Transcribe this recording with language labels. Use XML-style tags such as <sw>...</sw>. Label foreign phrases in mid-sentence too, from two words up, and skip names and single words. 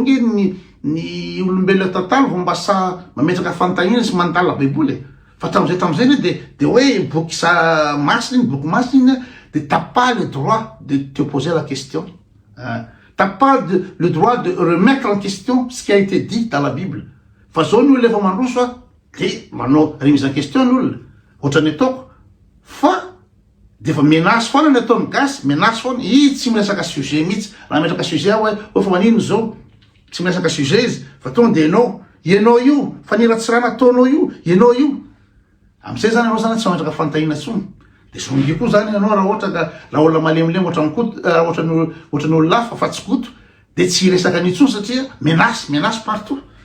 <mg>nge ny olombelona tantalo vao mbasa mametraka fanontaniana sy mandala baiboly fa tram'izay de hoe boky masina iny boky masina iny de</mg> <fr>t'as pas le droit de te poser la question t'as pas le droit de remettre en question ce qui a été dit dans la Bible</fr> <mg>fa zao ny olona efa mandroso de manao</mg> <fr>remise en question</fr> <mg>ny olona ohatrany ataoko fa de fa menace foana ny ataony gasy menace foana i tsy miresaka sujet mihitsy raha metraka sujet hoe fa manino zao tsy miresaka sujet izy fa tonga de ianao io faniratsirana ataonao ianao io am'izay zany anao zany tsy mametraka fanontaniana tsony de zongy koa zany anao raha ohatra ka raha olona malemilemy ohatrany olo lafa fa tsy koto de tsy resaka n'itsony satria</mg> <fr>menace partout</fr>